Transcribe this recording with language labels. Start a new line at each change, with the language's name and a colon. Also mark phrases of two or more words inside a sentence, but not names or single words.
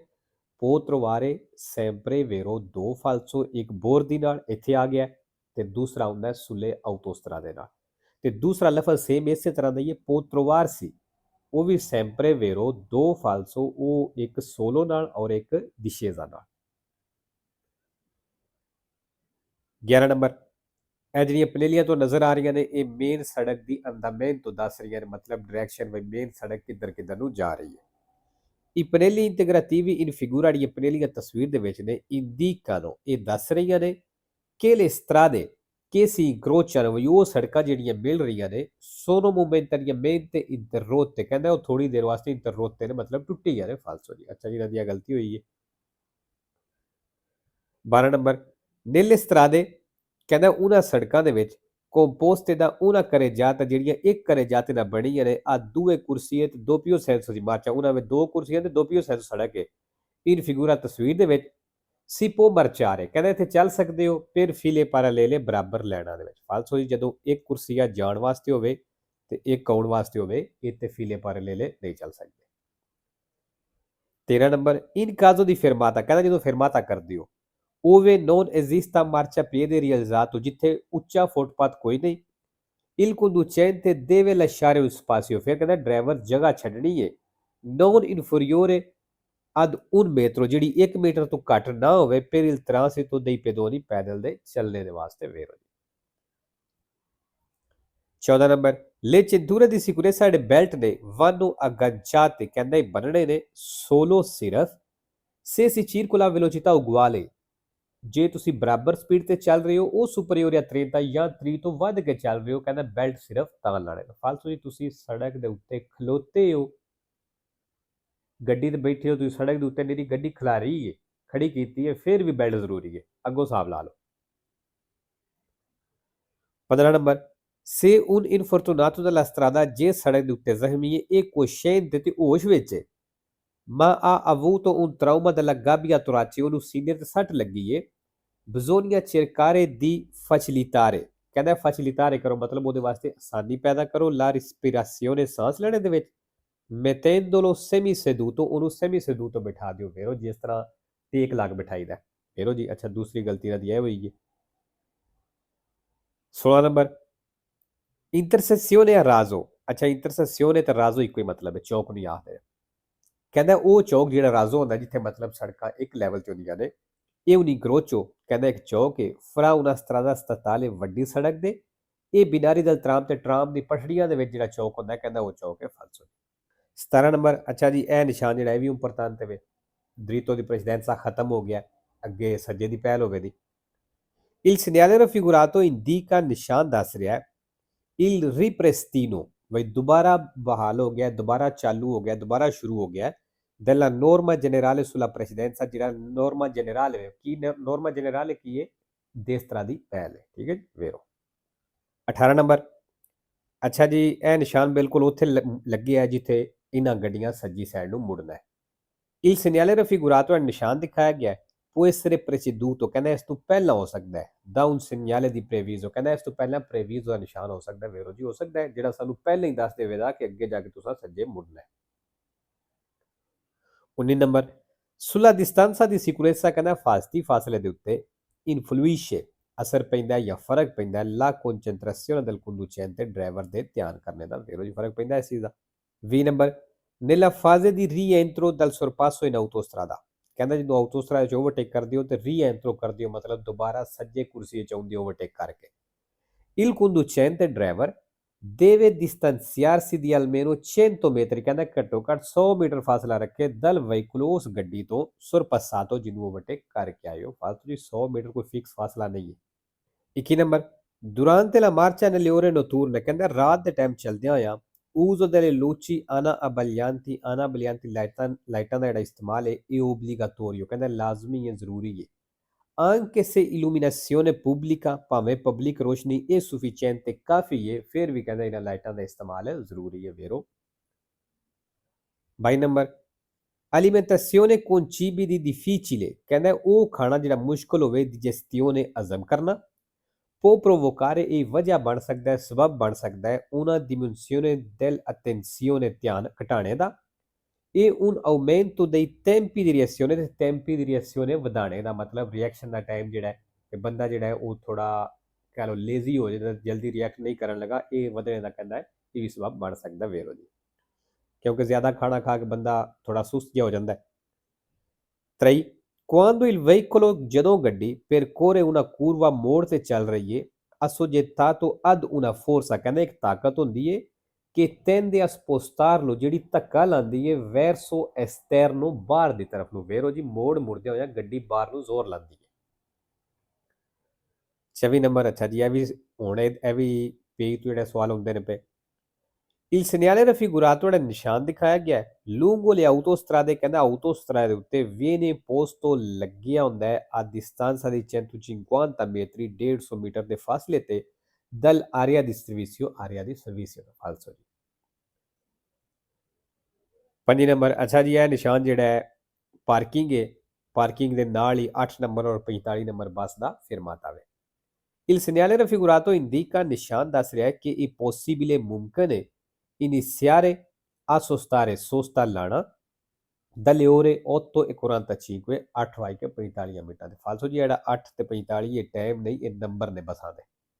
Punjabi: ਪੋਤਰਵਾਰੇ
Italian: sempre vero o falso
Punjabi: ਇੱਕ ਬੋਰਦੀ ਨਾਲ ਇੱਥੇ ਆ ਗਿਆ ਤੇ ਦੂਸਰਾ ਹੁੰਦਾ
Italian: sulle autostrade
Punjabi: ਨਾਲ ਤੇ ਦੂਸਰਾ ਲਫ਼ਜ਼ ਸੇਮ ਇਸੇ ਤਰ੍ਹਾਂ ਦਾ ਹੀ ਹੈ ਪੋਤਰਵਾਰ ਸੀ ਉਹ ਵੀ
Italian: sempre vero o falso
Punjabi: ਉਹ ਇੱਕ ਸੋਲੋ ਨਾਲ ਔਰ ਇੱਕ ਦਿਸ਼ੇਜ਼ਾ ਨਾਲ। 11 ਨੰਬਰ, ਇਹ ਜਿਹੜੀਆਂ ਪਨੇਲੀਆਂ ਤੋਂ ਨਜ਼ਰ ਆ ਰਹੀਆਂ ਨੇ ਇਹ ਮੇਨ ਸੜਕ ਦੀ ਅੰਦਾਮੇਨ ਤੋਂ ਦੱਸ ਰਹੀਆਂ ਨੇ, ਮਤਲਬ ਡਾਇਰੈਕਸ਼ਨ ਵੀ ਮੇਨ ਸੜਕ ਕਿੱਧਰ ਨੂੰ ਜਾ ਰਹੀ ਹੈ।
Italian: I pannelli integrativi in figura
Punjabi: ਜਿਹੜੀਆਂ ਪਨੇਲੀਆਂ ਤਸਵੀਰ ਦੇ ਵਿੱਚ ਨੇ indicano ਇਹ ਦੱਸ ਰਹੀਆਂ ਨੇ ਕਿ
Italian: le strade che si incrociano
Punjabi: ਵੀ ਉਹ ਸੜਕਾਂ ਜਿਹੜੀਆਂ ਮਿਲ ਰਹੀਆਂ ਨੇ
Italian: sono momentaneamente interrotte,
Punjabi: ਕਹਿੰਦਾ ਉਹ ਥੋੜੀ ਦੇਰ ਵਾਸਤੇ ਇੰਟਰਰੋਤੇ ਨੇ, ਮਤਲਬ ਟੁੱਟੀ ਜਾ ਰਹੇ, ਫਾਲਸੋ ਜੀ। ਅੱਛਾ ਜੀ, ਨਦੀਆਂ ਗਲਤੀ ਹੋਈ ਹੈ। 12 ਨੰਬਰ,
Italian: nelle strade
Punjabi: ਕਹਿੰਦਾ ਉਹਨਾਂ ਸੜਕਾਂ ਦੇ ਵਿੱਚ
Italian: composte da una carreggiata
Punjabi: ਜਿਹੜੀਆਂ ਇੱਕ carreggiate ਨਾਲ ਬਣੀਆਂ ਨੇ
Italian: a due corsie
Punjabi: ਤੇ
Italian: doppio senso
Punjabi: ਦੀ ਮਾਰਚਾ, ਉਹਨਾਂ ਵਿੱਚ ਦੋ ਕੁਰਸੀਆਂ ਤੇ
Italian: doppio senso
Punjabi: ਸੜਕ ਹੈ।
Italian: in figura
Punjabi: ਤਸਵੀਰ ਦੇ ਵਿੱਚ
Italian: si può marciare
Punjabi: ਕਹਿੰਦਾ ਇੱਥੇ ਚੱਲ ਸਕਦੇ ਹੋ ਫਿਰ
Italian: file parallele
Punjabi: ਬਰਾਬਰ ਲਾਈਨਾਂ ਦੇ ਵਿੱਚ, ਫਾਲਸੋ ਜੀ ਜਦੋਂ ਇੱਕ ਕੁਰਸੀਆ ਜਾਣ ਵਾਸਤੇ ਹੋਵੇ ਤੇ ਇੱਕ ਆਉਣ ਵਾਸਤੇ ਹੋਵੇ ਇੱਥੇ
Italian: file parallele
Punjabi: ਨਹੀਂ ਚੱਲ ਸਕਦੇ। 13 ਨੰਬਰ,
Italian: in caso di fermata
Punjabi: ਕਹਿੰਦਾ ਜਦੋਂ ਫਰਮਾਤਾ ਕਰਦੇ ਹੋ
Italian: ove non esista marciapiede realizzato
Punjabi: ਜਿੱਥੇ ਉੱਚਾ ਫੁੱਟਪਾਥ ਕੋਈ ਨਹੀਂ
Italian: il conducente deve lasciare un spazio,
Punjabi: ਫਿਰ ਕਹਿੰਦਾ ਡਰਾਈਵਰ ਜਗ੍ਹਾ ਛੱਡਣੀ ਹੈ
Italian: non inferiore ad un metro
Punjabi: ਜਿਹੜੀ 1 ਮੀਟਰ ਤੋਂ ਘੱਟ ਨਾ ਹੋਵੇ
Italian: per il transito dei pedoni
Punjabi: ਪੈਦਲ ਦੇ ਚੱਲਣੇ ਦੇ ਵਾਸਤੇ ਵੇਰੋ। 14 ਨੰਬਰ,
Italian: le cinture di sicurezza
Punjabi: ਜਿਹੜੇ ਬੈਲਟ ਨੇ
Italian: vanno agganciate
Punjabi: ਕਹਿੰਦਾ ਇਹ ਬੰਨਣੇ ਨੇ solo ਸਿਰਫ
Italian: se si circola a velocità uguale
Punjabi: ਜੇ ਤੁਸੀਂ ਬਰਾਬਰ ਸਪੀਡ ਤੇ ਚੱਲ ਰਹੇ ਹੋ ਉਹ ਸੁਪਰੀਅਰ ਜਾਂ 30 ਜਾਂ 30 ਤੋਂ ਵੱਧ ਕੇ ਚੱਲ ਰਹੇ ਹੋ, ਕਹਿੰਦਾ ਬੈਲਟ ਸਿਰਫ ਤਾਂ ਲਾਣੇ ਨੇ। ਫਾਲਤੂ ਜੀ ਤੁਸੀਂ ਸੜਕ ਦੇ ਉੱਤੇ ਖਲੋਤੇ ਹੋ, ਗੱਡੀ ਤੇ ਬੈਠੇ ਹੋ, ਤੁਸੀਂ ਸੜਕ ਦੇ ਉੱਤੇ ਮੇਰੀ ਗੱਡੀ ਖਿਲਾਰੀ ਹੈ, ਖੜੀ ਕੀਤੀ ਹੈ, ਫਿਰ ਵੀ ਬੈਲਟ ਜ਼ਰੂਰੀ ਹੈ, ਅੱਗੋਂ ਹਿਸਾਬ ਲਾ ਲਓ। 15 ਨੰਬਰ,
Italian: se un infortunato della strada
Punjabi: ਜੇ ਸੜਕ ਦੇ ਉੱਤੇ ਜ਼ਖਮੀ ਹੈ ਇਹ
Italian: cosciente
Punjabi: ਤੇ ਹੋਸ਼ ਵਿੱਚ ਹੈ
Italian: ma ha avuto un trauma della gabbia toracica,
Punjabi: ਉਹਨੂੰ ਸੀਨੇ ਤੇ ਸੱਟ ਲੱਗੀ ਹੈ
Italian: bisogna cercare di facilitare
Punjabi: ਕਹਿੰਦਾ facilitare ਕਰੋ ਮਤਲਬ ਉਹਦੇ ਵਾਸਤੇ ਆਸਾਨੀ ਪੈਦਾ ਕਰੋ
Italian: la respirazione
Punjabi: ਸਾਂਸ ਲੈਣੇ ਦੇ ਵਿੱਚ
Italian: mettendolo semi seduto
Punjabi: ਉਹਨੂੰ
Italian: semi seduto
Punjabi: ਬਿਠਾ ਦਿਓ ਫੇਰੋ ਜਿਸ ਤਰ੍ਹਾਂ ਟੇਕ ਲੱਗ ਬਿਠਾਈਦਾ ਫੇਰੋ ਜੀ। ਅੱਛਾ ਦੂਸਰੀ ਗਲਤੀ ਨਾਲ ਇਹ ਹੋਈ ਹੈ। 16 ਨੰਬਰ,
Italian: intersezione a raso
Punjabi: ਅੱਛਾ intersezione ਤੇ raso ਇੱਕੋ ਹੀ ਮਤਲਬ ਹੈ, ਚੌਕ ਨੂੰ ਯਾਦ ਹੈ। ਕਹਿੰਦਾ ਉਹ ਚੌਕ ਜਿਹੜਾ ਰਾਜ਼ੋ ਹੁੰਦਾ ਜਿੱਥੇ ਮਤਲਬ ਸੜਕਾਂ ਇੱਕ ਲੈਵਲ 'ਤੇ ਹੁੰਦੀਆਂ ਨੇ ਇਹ
Italian: un incrocio
Punjabi: ਕਹਿੰਦਾ ਇੱਕ ਚੌਕ ਹੈ
Italian: fra una strada statale
Punjabi: ਵੱਡੀ ਸੜਕ ਦੇ ਇਹ ਬਿਨਾਰੀ ਦਲ ਟਰਾਮ ਤੇ ਟਰਾਮ ਦੀ ਪਟੜੀਆਂ ਦੇ ਵਿੱਚ ਜਿਹੜਾ ਚੌਕ ਹੁੰਦਾ ਕਹਿੰਦਾ ਉਹ ਚੌਕ ਹੈ ਫਾਲਸੋ। 17 ਨੰਬਰ, ਅੱਛਾ ਜੀ ਇਹ ਨਿਸ਼ਾਨ ਜਿਹੜਾ ਇਹ ਵੀ ਇੰਪੋਰਟੈਂਟ ਹੈ,
Italian: dritto di precedenza
Punjabi: ਖਤਮ ਹੋ ਗਿਆ, ਅੱਗੇ ਸੱਜੇ ਦੀ ਪਹਿਲ ਹੋਵੇ ਦੀ।
Italian: il segnale raffigurato indica
Punjabi: ਨਿਸ਼ਾਨ ਦੱਸ ਰਿਹਾ
Italian: il ripristino
Punjabi: ਵਈ ਦੁਬਾਰਾ ਬਹਾਲ ਹੋ ਗਿਆ, ਦੁਬਾਰਾ ਚਾਲੂ ਹੋ ਗਿਆ, ਦੁਬਾਰਾ ਸ਼ੁਰੂ ਹੋ ਗਿਆ
Italian: della norma generale sulla presidenza
Punjabi: ਜਿਹੜਾ
Italian: norma generale
Punjabi: ਹੈ ਕੀ
Italian: norma generale
Punjabi: ਕੀ ਹੈ ਦੇਸ ਤਰ੍ਹਾਂ ਦੀ ਪਹਿਲ ਹੈ, ਠੀਕ ਹੈ ਜੀ ਵੇਰੋ। 18 ਨੰਬਰ, ਅੱਛਾ ਜੀ ਇਹ ਨਿਸ਼ਾਨ ਬਿਲਕੁਲ ਉੱਥੇ ਲੱਗਿਆ ਜਿੱਥੇ ਇਹਨਾਂ ਗੱਡੀਆਂ ਸੱਜੀ ਸਾਈਡ ਨੂੰ ਮੁੜਨਾ ਹੈ।
Italian: il segnale raffigurato
Punjabi: ਨਿਸ਼ਾਨ ਦਿਖਾਇਆ ਗਿਆ
Italian: può essere preceduto
Punjabi: ਕਹਿੰਦਾ ਇਸ ਤੋਂ ਪਹਿਲਾਂ ਹੋ ਸਕਦਾ ਹੈ
Italian: da un segnale di previso
Punjabi: ਕਹਿੰਦਾ ਇਸ ਤੋਂ ਪਹਿਲਾਂ previso ਦਾ ਨਿਸ਼ਾਨ ਹੋ ਸਕਦਾ ਵੇਰੋ ਜੀ, ਹੋ ਸਕਦਾ ਹੈ ਜਿਹੜਾ ਸਾਨੂੰ ਪਹਿਲਾਂ ਹੀ ਦੱਸ ਦੇਵੇਗਾ ਕਿ ਅੱਗੇ ਜਾ ਕੇ ਤੁਸੀਂ ਸੱਜੇ ਮੁੜਨਾ ਹੈ। 19 ਨੰਬਰ,
Italian: sulla distanza di sicurezza
Punjabi: ਕਹਿੰਦਾ ਹਿਫਾਜ਼ਤੀ ਫਾਸਲੇ ਦੇ ਉੱਤੇ influisce ਅਸਰ ਪੈਂਦਾ ਜਾਂ ਫਰਕ ਪੈਂਦਾ
Italian: la concentrazione del conducente
Punjabi: ਡਰਾਈਵਰ ਦੇ ਧਿਆਨ ਕਰਨੇ ਦਾ ਵੇਰੋ ਜੀ ਫਰਕ ਪੈਂਦਾ ਇਸ ਚੀਜ਼ ਦਾ। 20 ਨੰਬਰ,
Italian: nella fase di rientro dal sorpasso in autostrada
Punjabi: ਕਹਿੰਦਾ ਜਦੋਂ ਆਟੋਸਟਰਾਦਾ 'ਚ ਓਵਰਟੇਕ ਕਰਦੇ ਹੋ ਤੇ ਰੀਐਂਟਰੋ ਕਰਦੇ ਹੋ ਮਤਲਬ ਦੁਬਾਰਾ ਸੱਜੇ ਕੁਰਸੀ 'ਚ ਆਉਂਦੇ ਓਵਰਟੇਕ ਕਰਕੇ
Italian: il conducente
Punjabi: ਡਰਾਈਵਰ
Italian: deve distanziarsi di almeno 100 metri
Punjabi: ਕਹਿੰਦਾ ਘੱਟੋ ਘੱਟ 100 ਮੀਟਰ ਫਾਸਲਾ ਰੱਖੇ
Italian: dal veicolo
Punjabi: ਉਸ ਗੱਡੀ ਤੋਂ sorpassato ਜਿਹਨੂੰ ਓਵਰਟੇਕ ਕਰਕੇ ਆਇਓ, ਫਾਲਤੂ ਜੀ 100 ਮੀਟਰ ਕੋਈ ਫਿਕਸ ਫਾਸਲਾ ਨਹੀਂ ਹੈ। 21 ਨੰਬਰ,
Italian: durante la marcia nelle ore notturne
Punjabi: ਕਹਿੰਦਾ ਰਾਤ ਦੇ ਟਾਈਮ ਚਲਦਿਆਂ ਹੋਇਆ
Italian: uso delle luci anabbaglianti
Punjabi: ਲਾਈਟਾਂ ਦਾ ਜਿਹੜਾ ਇਸਤੇਮਾਲ ਹੈ ਇਹ ਓਬਲੀਗਾਟੋਰੀਓ ਕਹਿੰਦਾ ਲਾਜ਼ਮੀ ਹੈ, ਜ਼ਰੂਰੀ ਹੈ।
Italian: anche se illuminazione pubblica
Punjabi: ਭਾਵੇਂ ਪਬਲਿਕ ਰੋਸ਼ਨੀ ਇਹ sufficiente ਕਾਫੀ ਹੈ ਫਿਰ ਵੀ ਕਹਿੰਦਾ ਇਹਨਾਂ ਲਾਈਟਾਂ ਦਾ ਇਸਤੇਮਾਲ ਜ਼ਰੂਰੀ ਹੈ ਵੇਰੋ। 22 ਨੰਬਰ,
Italian: alimentazione con cibi di difficile
Punjabi: ਕਹਿੰਦਾ ਉਹ ਖਾਣਾ ਜਿਹੜਾ ਮੁਸ਼ਕਲ ਹੋਵੇ digestione ਹਜ਼ਮ ਕਰਨਾ
Italian: può provocare
Punjabi: ਇਹ ਵਜ੍ਹਾ ਬਣ ਸਕਦਾ ਹੈ, ਸਬਬ ਬਣ ਸਕਦਾ ਹੈ
Italian: una diminuzione dell'attenzione
Punjabi: ਧਿਆਨ ਘਟਾਣੇ ਦਾ ਇਹ
Italian: un aumento dei tempi di reazione
Punjabi: ਤੇ
Italian: tempi di reazione
Punjabi: ਵਧਾਣੇ ਦਾ ਮਤਲਬ ਰਿਐਕਸ਼ਨ ਦਾ ਟਾਈਮ ਜਿਹੜਾ ਹੈ ਤੇ ਬੰਦਾ ਜਿਹੜਾ ਹੈ ਉਹ ਥੋੜਾ ਕਹਿ ਲਓ ਲੇਜ਼ੀ ਹੋ ਜਾਂਦਾ, ਜਲਦੀ ਰਿਐਕਟ ਨਹੀਂ ਕਰਨ ਲੱਗਾ, ਇਹ ਵਧਣੇ ਦਾ ਕਹਿੰਦਾ ਹੈ ਇਹ ਵੀ ਸਬਬ ਬਣ ਸਕਦਾ ਵੇਰੋ ਜੀ ਕਿਉਂਕਿ ਜ਼ਿਆਦਾ ਖਾਣਾ ਖਾ ਕੇ ਬੰਦਾ ਥੋੜਾ ਸੁਸਤ ਜਿਹਾ ਹੋ ਜਾਂਦਾ ਹੈ। 23
Italian: Quando il veicolo
Punjabi: ਜਦੋਂ ਗੱਡੀ
Italian: percorre una curva
Punjabi: ਮੋੜ ਤੇ ਚੱਲ ਰਹੀ ਏ
Italian: assoggettato ad una forza
Punjabi: ਕਹਿੰਦਾ ਇੱਕ ਤਾਕਤ ਹੁੰਦੀ ਏ ਕਿ
Italian: tende a spostarlo
Punjabi: ਜਿਹੜੀ ਧੱਕਾ ਲਾਉਂਦੀ ਏ
Italian: verso esterno
Punjabi: ਬਾਹਰ ਦੀ ਤਰਫ ਨੂੰ ਵੇਰੋ ਜੀ ਮੋੜ ਮੁੜਦਿਆਂ ਹੋਇਆ ਗੱਡੀ ਬਾਹਰ ਨੂੰ ਜ਼ੋਰ ਲਾਉਂਦੀ ਏ 26 ਨੰਬਰ ਅੱਛਾ ਜੀ ਇਹ ਵੀ ਪੇਜ ਤੋਂ ਜਿਹੜੇ ਸਵਾਲ ਹੁੰਦੇ ਨੇ ਪਏ
Italian: Il segnale raffigurato
Punjabi: ਜਿਹੜਾ ਨਿਸ਼ਾਨ ਦਿਖਾਇਆ ਗਿਆ ਹੈ
Italian: lungo le autostrade
Punjabi: ਕਹਿੰਦਾ autostrade ਦੇ ਉੱਤੇ
Italian: viene posto
Punjabi: ਲੱਗਿਆ ਹੁੰਦਾ ਹੈ
Italian: a distanza di 150 metri
Punjabi: 150 ਮੀਟਰ ਦੇ ਫਾਸਲੇ ਤੇ
Italian: dall'area di servizio
Punjabi: ਦਾ ਫਾਲਸੋ ਜੀ 5 ਨੰਬਰ ਅੱਛਾ ਜੀ ਇਹ ਨਿਸ਼ਾਨ ਜਿਹੜਾ ਹੈ ਪਾਰਕਿੰਗ ਹੈ ਪਾਰਕਿੰਗ ਦੇ ਨਾਲ ਹੀ 8 ਨੰਬਰ ਔਰ 45 ਨੰਬਰ ਬੱਸ ਦਾ ਫਿਰਮਾਤਾ ਹੈ
Italian: Il segnale raffigurato indica
Punjabi: ਨਿਸ਼ਾਨ ਦੱਸ ਰਿਹਾ ਹੈ ਕਿ ਇਹ possibile ਮੁਮਕਿਨ ਹੈ
Italian: iniziare a sostare
Punjabi: sosta ਲਾਣਾ
Italian: dalle ore 8:45
Punjabi: 8:45 ਮਿੰਟਾਂ ਦੇ ਫਾਲਸੋ ਜੀ ਜਿਹੜਾ 8 ਤੇ 45 ਇਹ ਟਾਈਮ ਨਹੀਂ ਇਹ ਨੰਬਰ ਨੇ ਬਸਾਂ ਦੇ